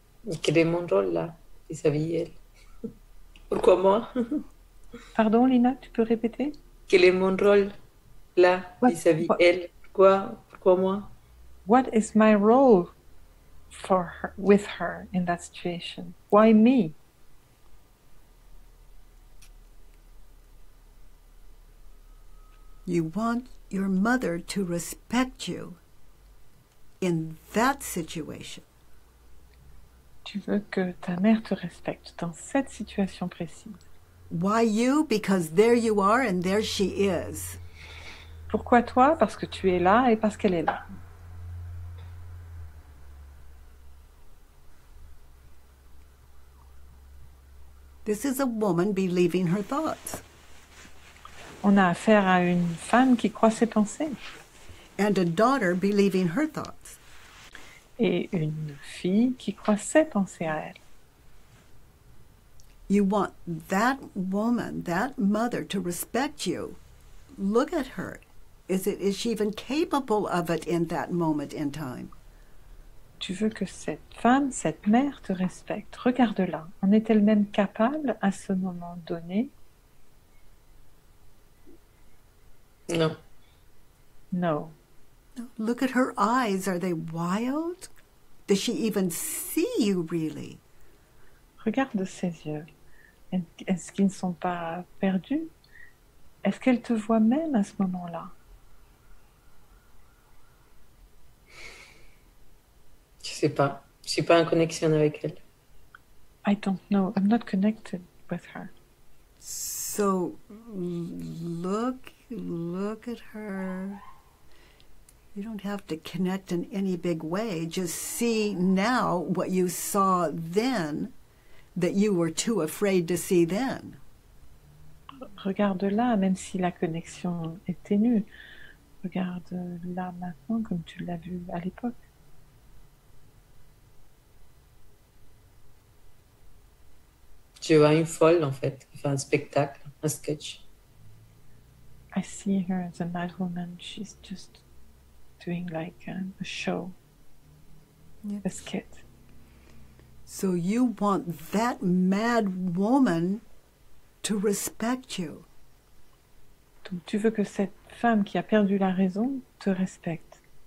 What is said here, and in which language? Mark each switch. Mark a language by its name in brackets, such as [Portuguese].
[French] Et quel est mon rôle là, vis-à-vis elle? Pourquoi moi? Pardon, Lina, tu peux répéter? Quel est mon rôle là, [English] What- [French] vis-à-vis [English] what- [French] elle? Pourquoi moi? [English] What is my role for her, with her in that situation? Why me? You want your mother to respect you in that situation. [French] Tu veux que ta mère te respecte dans cette situation précise. [English] Why you? Because there you are and there she is. [French] Pourquoi toi? Parce que tu es là et parce qu'elle est là. [English] This is a woman believing her thoughts. [French] On a affaire à une femme qui croit ses pensées [English] And a daughter believing her thoughts. [French] et une fille qui croit ses pensées à elle. [English] You want that woman, that mother, to respect you. Look at her. Is she even capable of it in that moment in time? [French] Tu veux que cette femme, cette mère te respecte. Regarde-la. En est-elle même capable à ce moment donné? Non. [English] No. Look at her eyes. Are they wild? Does she even see you really? [French] Regarde ses yeux. Est-ce qu'ils ne sont pas perdus? Est-ce qu'elle te voit même à ce moment-là? Je sais pas. Je suis pas en connexion avec elle. [English] I don't know. I'm not connected with her. So look at her. You don't have to connect in any big way. Just see now what you saw then that you were too afraid to see then. [French] Regarde-la, même si la connexion est ténue. Regarde-la maintenant comme tu l'as vu à l'époque. Je vois une folle en fait, qui fait un spectacle, un sketch. [English] I see her as a mad woman. She's just doing like a show, a skit. So you want that mad woman to respect you. [French] Donc tu veux que cette femme qui a perdu la raison te respecte.